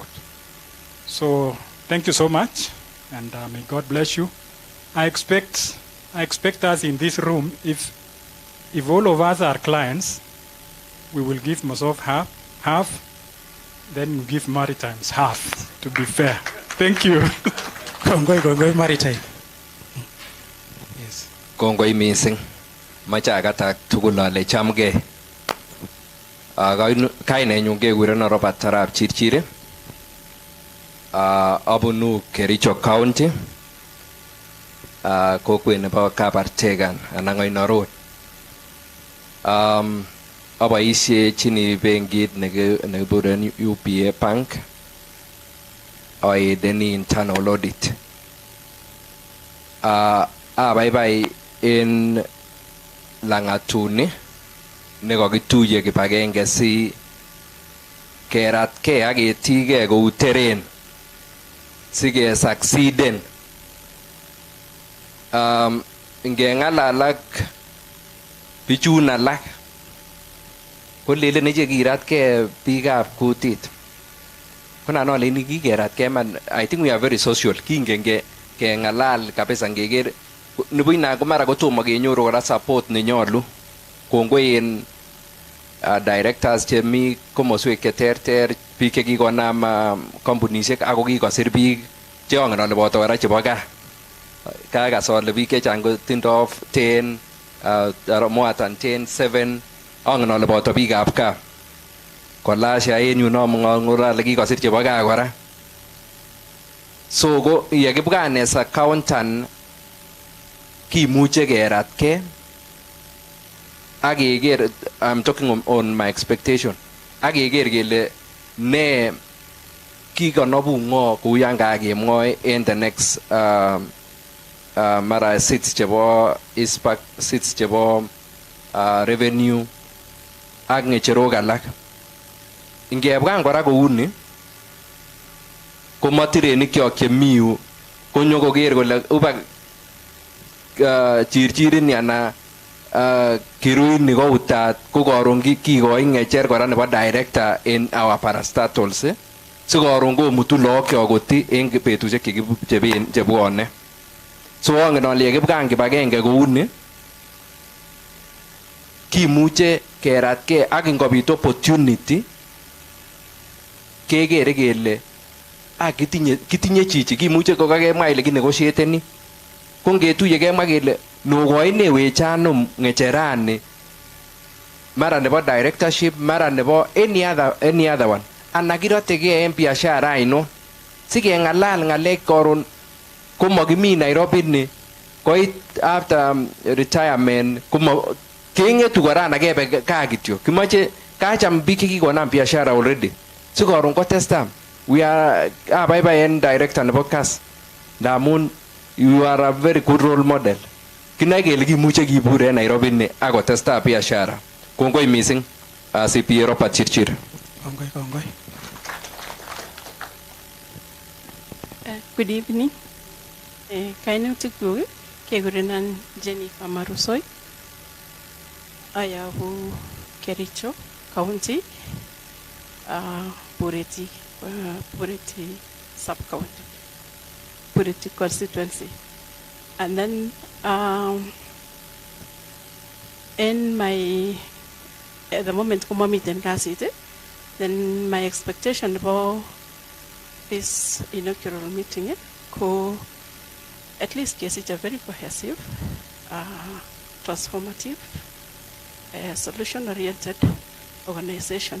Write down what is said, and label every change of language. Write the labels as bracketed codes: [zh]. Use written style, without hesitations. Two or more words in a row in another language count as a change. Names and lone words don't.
[en] So thank you so much, and may God bless you. I expect us in this room, if all of us are clients, we will give Mosop half, then we give Maritimes half, to be fair. Thank you. [kln] Kongoi Maritime. Yes. Kongoi missing. Macha agata tugulale chamge. Kaine nyunge gurena Robert Tarab Chirchire. Abunu Kericho County. Kokwe nebo Kabartegan Anangoino Road. aboishechini benkit nekikuren UBA Bank aideni [en] internal audit. [kln] Abaibai en langatuni nekakituye kibagenge si keratkei ak ketikei kou teren si ke succeeden. Ngeng'alal ak bichun alak kolelen iche kiratkei biikab kutit. Konan aleni kikeratkei man. [en] I think we are very social. [kln] Kingen keng'alal kabisa ngeker nibo ina ko mara kotomo kenyoru kora support nenyolu. Kongoi en directors chemi komoswek cheterter, biik chekikonam kampunishek ako kikosir biik cheongen ale boto kora chebo gaa. Kakas ale biik chechang kotindoi 10 [en] more than [kln] 10, 7 ongen ale boto biikab gaa. Kolasha en yu nomong'ong'ora ale kikosir chebo gaa kora. So ko yekibwan [en] as accountant [kln] kimuche keratkei ak keker, [en] I'm talking on my expectation, [kln] ak keker kele ne kikonobu ng'o kou yan kakemwoe en [en] the next [kln] mara seats chebo ISPAC, seats chebo revenue ak ng'echerok alak. Ngebwan kora kouni ko matirenikyok chemi yu konyo koker kole uba chirchirini ana kiruini ko utat ko karon kikoi ng'echer kora nebo director [en] in our parastatals [kln] si karon komutu lookyok koti en betusiek chebwone. So angen ale yekibwan kibagenge kouni kimuche keratkei ak ngobit opportunity kekere kele kitinye chichi kimuche kokakemwa ile kinegotiateni. Ko ngetuye kemwa kele nokoinewech ano ng'echerani mara nebo directorship mara nebo [en] any other one [kln] ana kirotegei en biashara ainon sikeng'alal ng'alek koron komakimi Nairobi ni koit [en] after retirement [kln] keng'etu kora ana kebe kaa kityo. Kimoche kacham biik chekikonam biashara already si koron kotestam. [en] We are [kln] abaibai en director nebo Kass ndamun [en] you are a very good role model. [kln] Kinae kele kimuche kibur en Nairobi ni akotesta biashara. Kongoi missing CPA Robert Chirchir. Kongoi. [en] Good evening. [kln] Kainutik kyuk kekurenan Jennifer Marusoi. Ayabu Kericho County, Bureti sub-county, Bureti constituency. [en] And then at the moment kumamit in Kassite, then my expectation about this inaugural meeting at least yes, it's a very cohesive, transformative, solution-oriented organization.